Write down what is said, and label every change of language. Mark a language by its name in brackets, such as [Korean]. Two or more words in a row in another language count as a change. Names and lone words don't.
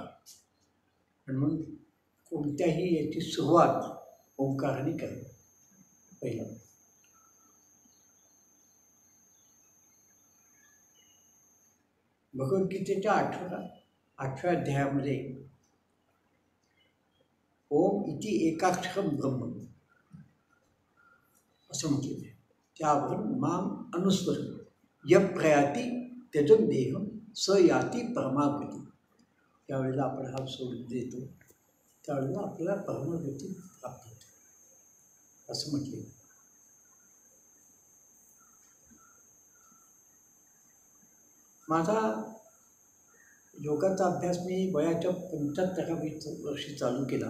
[Marathi] म्हणून कोणत्याही याची सुरुवात ओंकाराने करा. पहिलं भगवद्गीतेच्या 8व्या अध्यायामध्ये [Sanskrit] ओम इति एकाक्षरम ब्रह्म [Marathi] असं म्हटलेलं आहे. [Sanskrit] त्यावरून माम अनुस्वर य प्रयाती त्यजन देहम स याती परमागती. [Marathi] त्यावेळेला आपण हा सोडून देतो त्यावेळेला आपल्याला परमगती प्राप्त होते असं म्हटले. माझा योगाचा अभ्यास मी वयाच्या 75व्या वर्षी चालू केला.